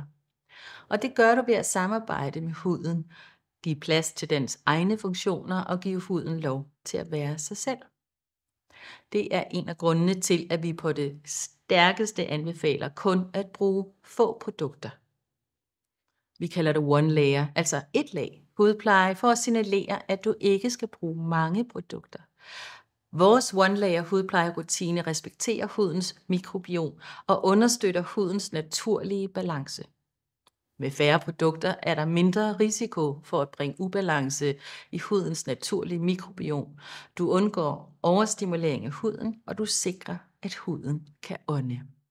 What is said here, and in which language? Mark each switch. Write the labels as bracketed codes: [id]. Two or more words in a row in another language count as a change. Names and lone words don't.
[da] Og det gør du ved at samarbejde med huden, give plads til dens egne funktioner og give huden lov til at være sig selv. Det er en af grundene til, at vi på det stærkeste anbefaler kun at bruge få produkter. Vi kalder det [en] one layer, [da] altså et lag hudpleje for at signalere, at du ikke skal bruge mange produkter. Vores [en] one layer [da] hudplejerutine respekterer hudens mikrobiom og understøtter hudens naturlige balance. Med færre produkter er der mindre risiko for at bringe ubalance i hudens naturlige mikrobiom. Du undgår overstimulering af huden, og du sikrer, at huden kan ånde.